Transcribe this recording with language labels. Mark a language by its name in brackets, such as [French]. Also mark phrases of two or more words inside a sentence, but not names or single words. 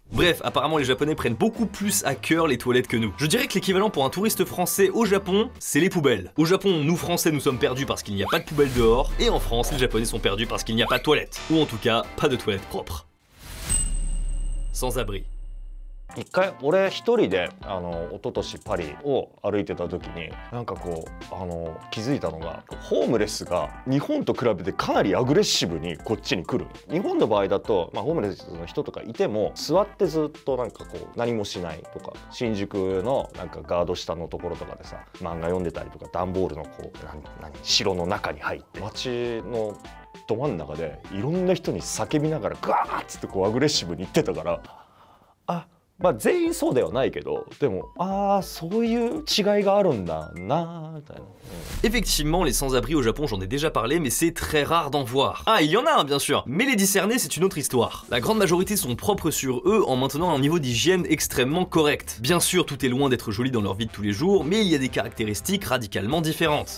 [French] Bref, apparemment les Japonais prennent beaucoup plus à cœur les toilettes que nous. Je dirais que l'équivalent pour un touriste français au Japon, c'est les poubelles. Au Japon, nous Français, nous sommes perdus parce qu'il n'y a pas de poubelles dehors, et en France, les Japonais sont perdus parce qu'il n'y a pas de toilettes. Ou en tout cas, pas de toilettes propres. Sans abri. [Japanese] 一回俺一人で一昨年パリを歩いてた時になんかこう気づいたのがホームレスが日本と比べてかなりアグレッシブにこっちに来る。日本の場合だと、ホームレスの人とかいても座ってずっとなんかこう何もしないとか、新宿のなんかガード下のところとかでさ漫画読んでたりとか、段ボールのこう城の中に入って街のど真ん中でいろんな人に叫びながらガーッつってこうアグレッシブに言ってたから、あ、全員そうではないけど、でもそういう違いがあるんだなみたいな。 [French] Effectivement, les sans-abri au Japon, j'en ai déjà parlé, mais c'est très rare d'en voir. Ah, il y en a un, bien sûr, mais les discerner, c'est une autre histoire. La grande majorité sont propres sur eux en maintenant un niveau d'hygiène extrêmement correct. Bien sûr, tout est loin d'être joli dans leur vie de tous les jours, mais il y a des caractéristiques radicalement différentes.